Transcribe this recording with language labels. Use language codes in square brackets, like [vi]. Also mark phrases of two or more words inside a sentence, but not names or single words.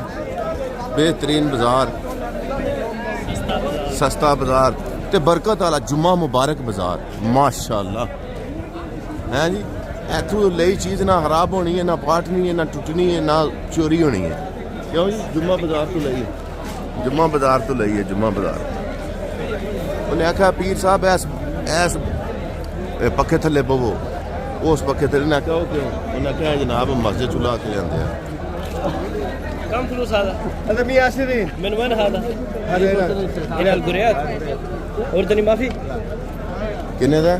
[pa] ਬੇਹਤਰੀਨ ਬਾਜ਼ਾਰ, ਸਸਤਾ ਬਾਜ਼ਾਰ ਤੇ ਬਰਕਤ ਵਾਲਾ ਜੁੰਮਾ ਮੁਬਾਰਕ ਬਾਜ਼ਾਰ ਮਾਸ਼ਾਅੱਲ੍ਹਾ ਹੈ ਜੀ। ਇਥੋਂ ਲਈ ਚੀਜ਼ ਨਾ ਖ਼ਰਾਬ ਹੋਣੀ ਹੈ, ਨਾ ਪਾਟਣੀ ਹੈ, ਨਾ ਟੁੱਟਣੀ ਹੈ, ਨਾ ਚੋਰੀ ਹੋਣੀ ਹੈ। ਕਿਉਂ ਜੀ? ਜੁੰਮਾ ਬਾਜ਼ਾਰ ਤੋਂ ਲਈ ਹੈ, ਜੁੰਮਾ ਬਾਜ਼ਾਰ ਤੋਂ ਲਈ ਹੈ, ਜੁੰਮਾ ਬਾਜ਼ਾਰ। ਉਨ੍ਹਾਂ ਆਖਿਆ ਪੀਰ ਸਾਹਬ ਐਸ ਪੱਖੇ ਥੱਲੇ ਪਵੋ, ਉਸ ਪੱਖੇ ਥੱਲੇ ਨੇ ਆਖਿਆ ਕਿਉਂ? ਉਨ੍ਹਾਂ ਆਖਿਆ ਜਨਾਬ ਮਸਜਿਦ ਚੁਲਾ ਕੇ ਲੈਂਦੇ ਹੈਂ। [ar] كم فلوس هذا؟ هذا 120 من وين هذا؟ هذا هنا القريات أردني ما في؟ [pa] ਕਿੰਨੇ ਦਾ